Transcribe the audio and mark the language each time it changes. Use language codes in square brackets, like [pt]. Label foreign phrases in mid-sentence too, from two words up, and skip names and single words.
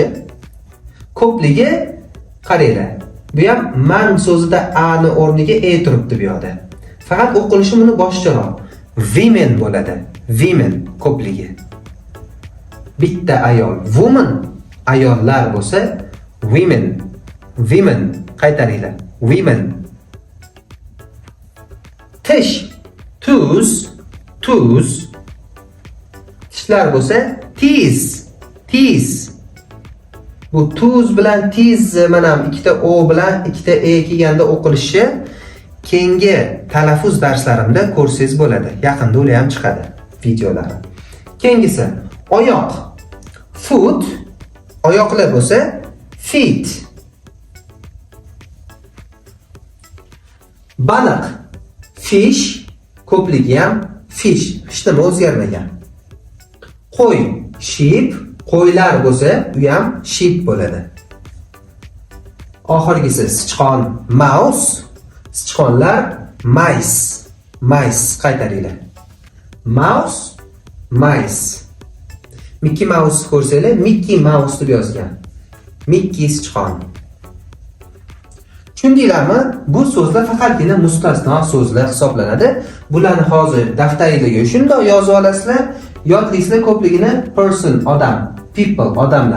[uz] Ko'pligi qaranglar. Bu ham man so'zida a ni o'rniga turibdi bu yerda. Faqat o'qilishi buni boshqaroq. Women bo'ladi. Women ko'pligi. Bitta ayol woman, ayollar bo'lsa women. Women qaytaringlar. Women. Tish, [en] tooth, tooth. [uz] Tishlar bo'lsa [en] teeth, teeth. [uz] Bu tooth bilan teeth mana ikkita o bilan ikkita kelganda o'qilishi keyingi talaffuz darslarimda ko'rsangiz bo'ladi. Yaqinda ular ham chiqadi videolari. Keyingisi oyoq. Foot, oyoqlar bo'lsa feet. Baliq, fish, ko'pligi ham fish. Hech nima o'zgarmagan. Qo'y, sheep, qo'ylar bo'lsa, u ham sheep bo'ladi. Oxirgisi sichqon, mouse, sichqonlar mice. Mice qaytaringlar. [en] Mouse, mice. [uz] Mickey Mouse ko'rsanglar, Mickey Mouse deb yozgan. Mickey sichqon. Tushundinglarmi? Bu so'zlar faqatgina mustasno so'zlar hisoblanadi. Bularni hozir daftaringizga shunday yozib olasizlar. Yodlaysizlar ko'pligini person, odam, people, odamlar.